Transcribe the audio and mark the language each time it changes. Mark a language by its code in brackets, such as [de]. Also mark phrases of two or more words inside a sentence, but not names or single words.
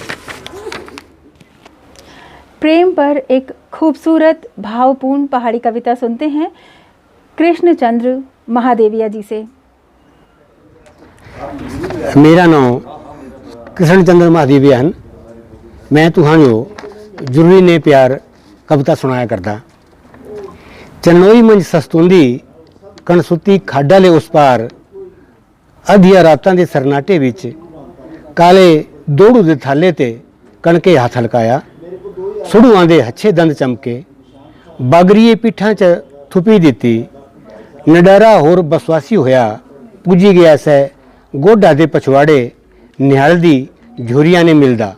[hi] प्रेम पर एक खूबसूरत भावपूर्ण पहाड़ी कविता सुनते हैं कृष्णचंद्र महादेविया जी से। मेरा नाम कृष्णचंद्र महादेविया है। [mjl] मैं तुहानू जरूरी ने प्यार कविता सुनाया करता। चनोई मंज सस्तुंदी कणसुती खाडा ले उस पार, अधिया रातां दे सरनाटे विच काले दोड़ू दे थाले ते कणके हथ हलकाया। सुड़ुआं दे हच्छे दंद चमके, बागरीए पीठां च थुपी दिती। नडारा होर बसवासी होया, पुजी गया सै गोडा दे पछवाड़े, निहाल दी झोरियां ने मिलदा।